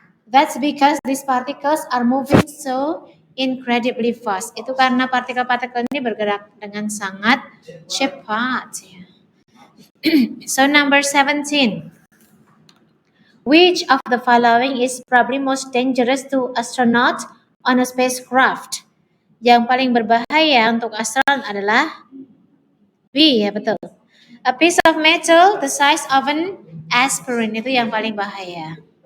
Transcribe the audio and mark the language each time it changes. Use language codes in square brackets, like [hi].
[en] That's because these particles are moving so incredibly fast. [id] Itu karena partikel-partikel ini bergerak dengan sangat cepat. [en] So number 17. Which of the following is probably most dangerous to astronaut on a spacecraft? [id] Yang paling berbahaya untuk astronot adalah B, ya betul. [en] A piece of metal the size of an aspirin, [id] itu yang paling bahaya.